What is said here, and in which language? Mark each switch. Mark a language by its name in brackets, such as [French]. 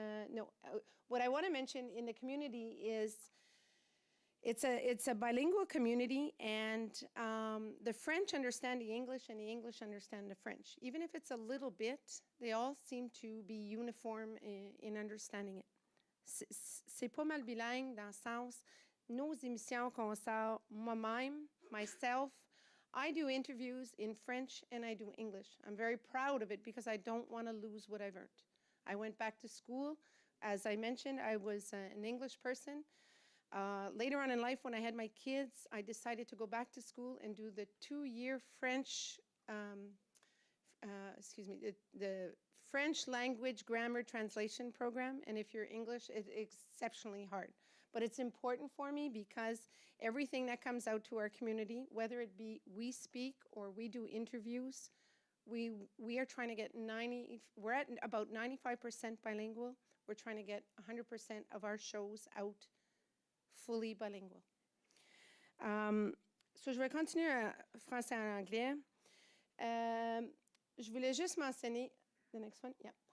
[English] No. What I want to mention in the community is it's a bilingual community, and the French understand the English, and the English understand the French. Even if it's a little bit, they all seem to be uniform in understanding it. [French] C'est pas mal bilingue dans le sens, nos émissions qu'on sort, moi-même, [English] myself, I do interviews in French and I do English. I'm very proud of it because I don't want to lose what I've earned. I went back to school. As I mentioned, I was an English person. Later on in life, when I had my kids, I decided to go back to school and do the 2-year French, the French language grammar translation program. And if you're English, it's exceptionally hard. but it's important for me because everything that comes out to our community, whether it be we speak or we do interviews, we are trying to get we're at about 95% bilingual. We're trying to get 100% of our shows out fully bilingual. [French] So je vais continuer en français et en anglais. Je voulais juste mentionner, [English] the next one, yeah.